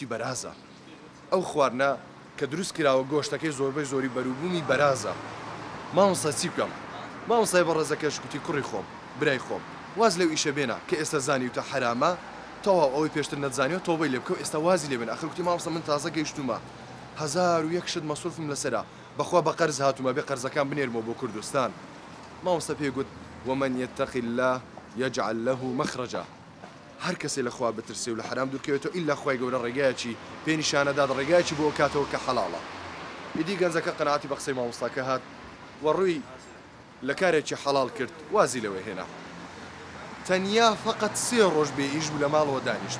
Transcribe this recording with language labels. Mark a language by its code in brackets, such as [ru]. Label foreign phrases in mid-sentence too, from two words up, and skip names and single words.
[ckb] بەرازە ئەو خواردنە کە دروست کراوە گۆشتەکەی زۆربەی زۆری بەروبوومی بەرازە مامۆستا چی بکەم مامۆستای بەڕێزەکەش گوتی کوڕی خۆم برای خۆم واز لەو ئیشە بێنە کە ئێستا زانیوتە حرامە تەواو ئەوەی پێشتر نەتزانیەوە تۆبەی لێ بکە و ئێستا وازی لێ بێن ئەخر گوتی مامۆستا من تازە گەیشتومە 1001 شت مەسروفم لەسەرا بەخوا بە قەرز هاتوومە بێ قەرزەکان بنێرمەوە بۆ کوردستان مامۆستا پێی گوت [ar] ومن يتق الله يجعل له مخرجا [ckb] هەر کەسێ لە خوا بترسێ و لە حرام دوورکەوێتەوە ئیلا خوای گەورە ڕێگایەکی پێی نیشانەدات ڕێگایەکی بۆ کاتەوە کە حەڵاڵە. ئیدی گەنجەکە قەناعەتی بە قسەی مامۆستاکە هات و ڕووی لە کارێکی حەڵاڵ کرد وازی لەوەی هێنا. تەنیا فقط 3 ڕۆژ بێ ئیش بوو لە ماڵەوە دانیشت.